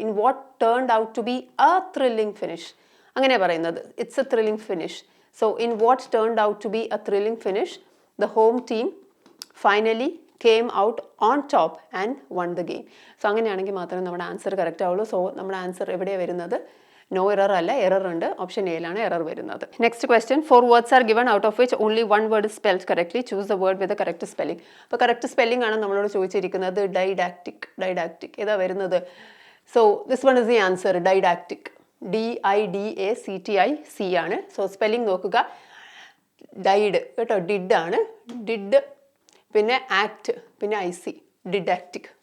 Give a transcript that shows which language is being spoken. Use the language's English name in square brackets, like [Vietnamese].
[English] in what turned out to be a thrilling finish, [Malayalam] അങ്ങനെ പറയുന്നത്. [English] It's a thrilling finish. So in what turned out to be a thrilling finish, the home team finally came out on top and won the game. [Malayalam] So അങ്ങനെയാണെങ്കിൽ മാത്രമേ നമ്മുടെ answer correct ആവുള്ളൂ. So നമ്മുടെ answer എവിടെയാണ് വരുന്നത്? No error അല്ല, error ഉണ്ട്. Option എയിലാണ് error വരുന്നത്. [English] Next question, 4 words are given out of which only 1 word is spelled correctly. Choose the word with the correct spelling. [Malayalam] അപ്പോൾ കറക്റ്റ് സ്പെല്ലിംഗ് ആണ് നമ്മളോട് ചോദിച്ചിരിക്കുന്നത്. ഡൈഡാക്റ്റിക് ഏതാ വരുന്നത്? [English] So this one is the answer, didactic. [Malayalam] DIDACTIC ആണ്. So spelling നോക്കുക. Died കേട്ടോ, did ആണ്, ഡിഡ്, പിന്നെ ആക്ട്, പിന്നെ IC, ഡിഡാക്റ്റിക്.